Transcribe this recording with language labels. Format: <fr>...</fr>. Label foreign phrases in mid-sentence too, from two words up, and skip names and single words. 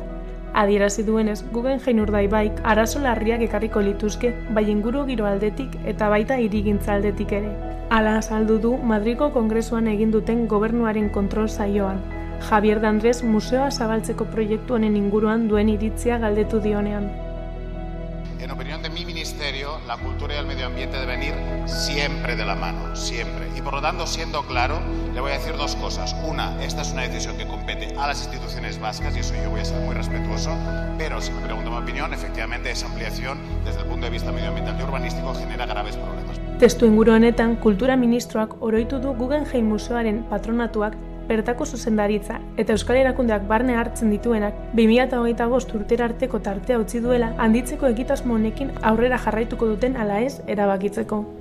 <eu>Adierazi duenez, Guggenheim Urdaibaik arazo larriak ekarriko lituzke, bai inguru giro aldetik eta baita hirigintza aldetik ere. Hala azaldu du Madriko Kongresuan egin duten gobernuaren kontrol saioan. Javier de Andrés museoa zabaltzeko proiektu honen inguruan duen iritzia galdetu dionean.</eu> <es>En opinión de mi ministerio, la cultura y el medio ambiente deben ir siempre de la mano, siempre. Y por lo tanto, siendo claro, le voy a decir dos cosas. Una, esta es una decisión que compete a las instituciones vascas y eso yo voy a ser muy respetuoso, pero si me pregunto mi opinión, efectivamente esa ampliación desde el punto de vista medioambiental y urbanístico genera graves problemas.</es> <eu>Testu inguru honetan, kultura ministroak oroitu du Guggenheim museoaren patronatuak bertako zuzendaritza eta euskal erakundeak barne hartzen dituenak 2025 urtera arteko tartea utzi duela handitzeko egitasmo honekin aurrera jarraituko duten ala ez erabakitzeko.</eu>